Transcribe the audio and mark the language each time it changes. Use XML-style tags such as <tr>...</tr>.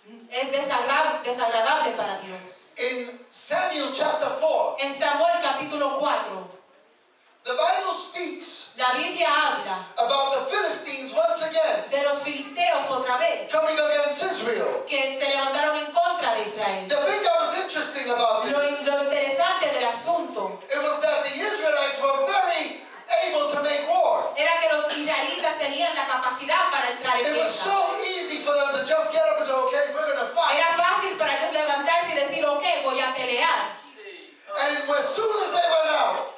<es>es desagradable para Dios.</es> <en>In Samuel chapter 4,</en> <es>En Samuel capítulo 4,</es> <en>the Bible speaks</en> <es>la Biblia habla</es> <en>about the Philistines once again</en> <es>de los filisteos otra vez,</es> <en>coming against Israel.</en> <es>que se levantaron en contra de Israel.</es> <en>The thing that was interesting about</en> <es>Lo</es> <en>this,</en> <es>interesante del asunto</es> <en>it was that the Israelites were very able to make war.</en> <es>era que los israelitas tenían la capacidad para entrar en</es> <en>It was</en> <es>guerra.</es> <en>so easy for them to just get up and say, okay, we're going to fight.</en> <es>Era fácil para ellos levantarse y decir, ok, voy a pelear.</es> <en>And as soon as they went out</en>